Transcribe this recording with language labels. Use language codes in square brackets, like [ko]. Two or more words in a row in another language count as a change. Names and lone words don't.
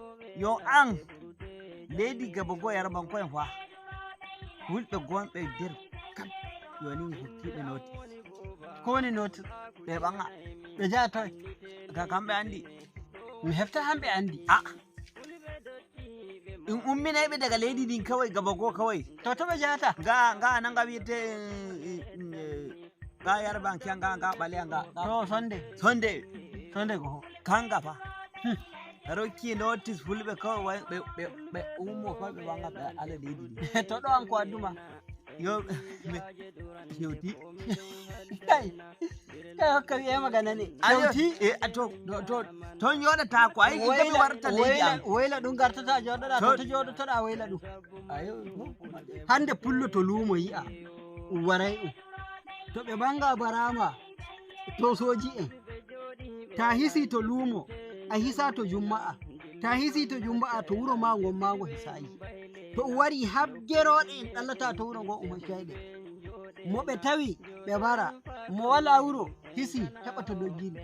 [ff] yo an leydi gaba go yarbankoen fa hulɓe gonɓe nder kam yoni hokkiɓe noti ko woni noti ɓe ɓanga ɓe jaa toye ga kamɓe andi mi hefta hamɓe andi a in umminayɓe daga leydi ndin kawai gaba go kawai to ɓe jahata ga nanga wiyete ga yarbankiya ga ɓaleya ga to sonde ko kanga fa rokki notice fulɓe kawai ɓe ummo fa ɓe wanga ɓe ala leydi ndi to ɗo an ko adduma yo hewti kai hokka wiye [ha] magana ne [ff] hewti ton yoɗata ko ay gami warta leydi am woyla ɗum gartata joɗoɗa to joɗotoɗa woyla ɗum ayo hande pullo to luumo yi'a waray ɗum to ɓe banga barama to soji en ta hisi to luumo a hisa to jumma'a ta hisi to jumma'a to wuro ma ngon mago hisayi to wari habgeroɗe en ɗallata to wuro ngo umoytayɗe mo ɓe tawi ɓe bara mo wala wuro hisi heɓa to doggiri